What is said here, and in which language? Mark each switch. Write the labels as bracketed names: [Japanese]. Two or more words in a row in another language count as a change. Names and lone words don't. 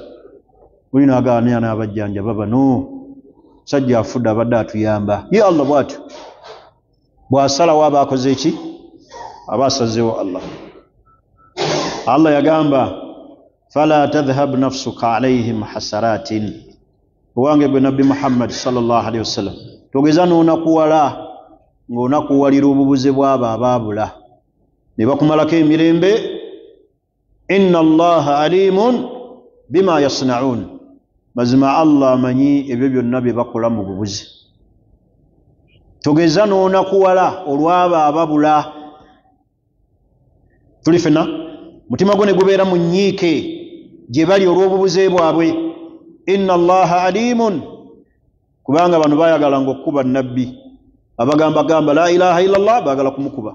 [Ganda] Buli n'agaana n'abajjanjaba bano, sajja afudde abadde atuyamba. Ye Allah bw'atyo bw'asalawo aba akoze ki? Aba asazeewo Allah. Allah yagamba [Arabic] فلا تذهب نفسك عليهم حسرات, [Ganda] owange gwe Nabbi Muhammad [Arabic] صلى الله عليه وسلم, [Ganda] togeza n'onakuwala ng'onakuwalira obubuze bw'abo abaabula ne bakumalako emirembe. [Arabic] إن الله عليم بما يصنعون, [Ganda] mazima Allah amanyi ebyo byonna bye bakola mu bubuze. Togeza n'onakuwala olw'abo ababula. Tuli fena mutima gwo ne gubeera mu nnyiike gye bali olw'obubuze bwabwe. [Arabic] إن الله عليم, [Ganda] kubanga bano bayagalanga okukuba nabbi, abagamba [Arabic] لا إله إلا الله [Ganda] baagala kumukuba.